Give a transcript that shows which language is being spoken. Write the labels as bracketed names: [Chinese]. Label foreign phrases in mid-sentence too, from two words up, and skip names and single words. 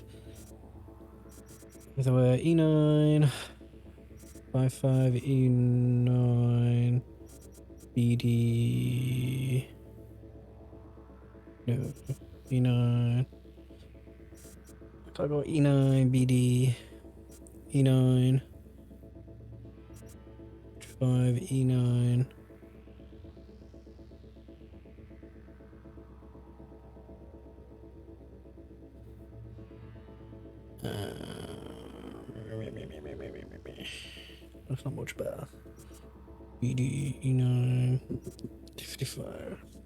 [English] Either way, E9, 55, E9, BD. No, E9. I go E9, BD, E9, 5, E9. That's not much better. BD, E9, 55.